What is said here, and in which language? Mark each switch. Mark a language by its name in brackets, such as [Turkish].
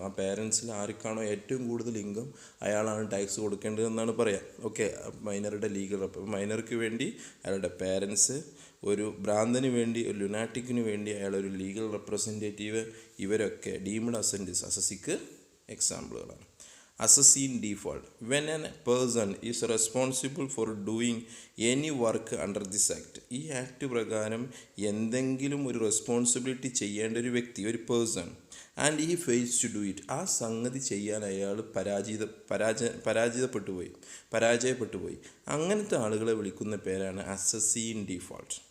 [Malayalam] ആ പേരൻസിൽ ആർക്കാണോ ഏറ്റവും കൂടുതൽ ഇൻകം അയാളാണ് ടാക്സ് കൊടുക്കേണ്ടതെന്നാണ് പറയാം. ഓക്കെ, മൈനറുടെ മൈനർക്ക് വേണ്ടി അയാളുടെ പേരൻസ്, ഒരു ഭ്രാന്തന് വേണ്ടി, ഒരു ലുനാറ്റിക്കിന് വേണ്ടി അയാളൊരു ലീഗൽ റെപ്രസെൻറ്റേറ്റീവ്, ഇവരൊക്കെ deemed അസസിക്ക് എക്സാമ്പിളുകളാണ്. [English] Assessee in default. When a person is responsible for doing any work under this act. [Malayalam] ഈ ആക്ട് പ്രകാരം എന്തെങ്കിലും ഒരു റെസ്പോൺസിബിലിറ്റി ചെയ്യേണ്ട ഒരു വ്യക്തി, ഒരു പേഴ്സൺ, [English] and ഈ fails to do it, [Malayalam] ആ സംഗതി ചെയ്യാൻ അയാൾ പരാജയപ്പെട്ടു പോയി. അങ്ങനത്തെ ആളുകളെ വിളിക്കുന്ന പേരാണ് അസസി ഇൻ ഡീഫോൾട്ട്.